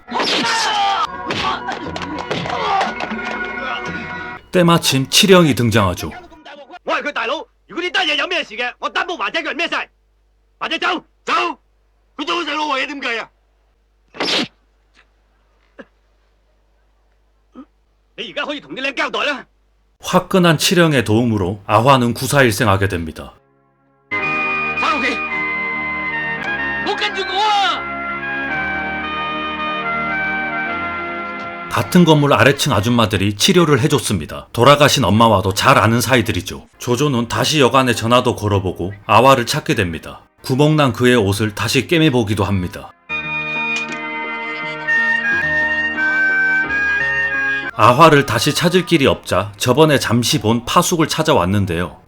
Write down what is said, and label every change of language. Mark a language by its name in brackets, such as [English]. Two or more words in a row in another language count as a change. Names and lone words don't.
[Korean] 때마침 칠영이 등장하죠. [Cantonese] 我係佢大佬，如果呢單嘢有咩事嘅，我擔保華仔個人孭晒，華仔走走，佢做細佬為嘢點計啊？你而家可以同啲僆交代啦。 [Korean] 화끈한 칠영의 도움으로 아화는 구사일생하게 됩니다. [Cantonese] 翻屋企，冇跟住我啊！ [Korean] 같은 건물 아래층 아줌마들이 치료를 해줬습니다. 돌아가신 엄마와도 잘 아는 사이들이죠. 조조는 다시 여관에 전화도 걸어보고 아화를 찾게 됩니다. 구멍난 그의 옷을 다시 꿰매보기도 합니다. 아화를 다시 찾을 길이 없자 저번에 잠시 본 파숙을 찾아왔는데요.